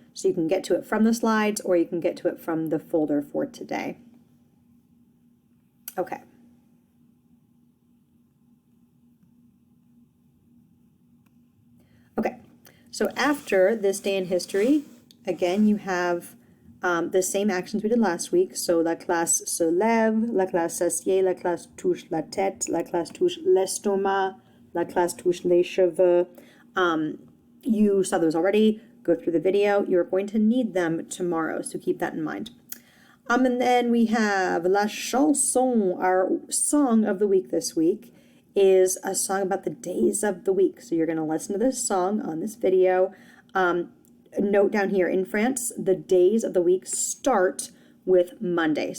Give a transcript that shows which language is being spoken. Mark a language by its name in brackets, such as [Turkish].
[English] So you can get to it from the slides, or you can get to it from the folder for today. Okay. Okay, so after this day in history, again, you have the same actions we did last week. [French] So la classe se lève, la classe s'assied, la classe touche la tête, la classe touche l'estomac, la classe touche les cheveux. [English] You saw those already. Go through the video. You're going to need them tomorrow, so keep that in mind. And then we have la chanson, our song of the week this week, is a song about the days of the week. So you're going to listen to this song on this video. Note down here, in France, the days of the week start with Monday.